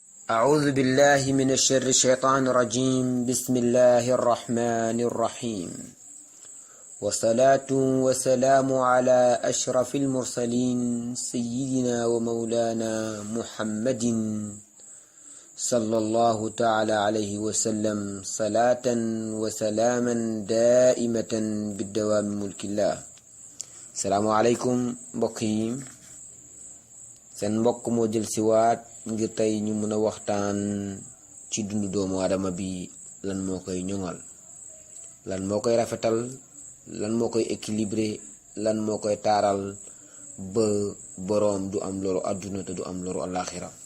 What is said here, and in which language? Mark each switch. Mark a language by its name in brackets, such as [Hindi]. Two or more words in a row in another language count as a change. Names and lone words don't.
[Arabic] أعوذ بالله من الشر الشيطان الرجيم. بسم الله الرحمن الرحيم، والصلاة والسلام على أشرف المرسلين سيدنا ومولانا محمد صلى الله تعالى عليه وسلم، صلاة وسلاما دائمة بالدوام ملك الله. السلام عليكم [Wolof] mbokk yi, seen mbokk moo jël siwaat ngir tey ñu mën a waxtaan ci dundu doomu aadama bi. lan moo koy ñoŋal, lan moo koy rafetal, lan moo koy équilibré, lan moo koy taaral ba boroom du am loru àdduna te du am loru alaxira.